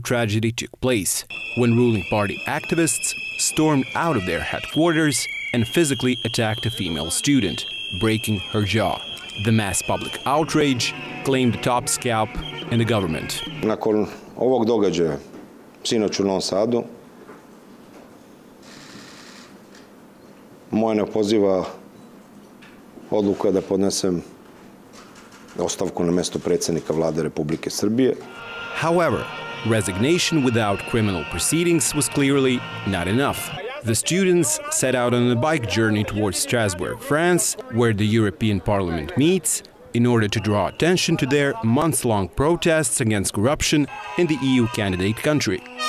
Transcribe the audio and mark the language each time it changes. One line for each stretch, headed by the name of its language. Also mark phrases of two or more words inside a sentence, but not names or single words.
English: tragedy took place, when ruling party activists stormed out of their headquarters and physically attacked a female student, breaking her jaw. The mass public outrage claimed the top scalp in the government.
Serbian: Nakon ovog događaja, sinoć u Novom Sadu, moja neopoziva odluka da podnesem ostavku na mesto predsjednika Vlade Republike Srbije.
English: However, resignation without criminal proceedings was clearly not enough. The students set out on a bike journey towards Strasbourg, France, where the European Parliament meets, in order to draw attention to their months-long protests against corruption in the EU candidate country.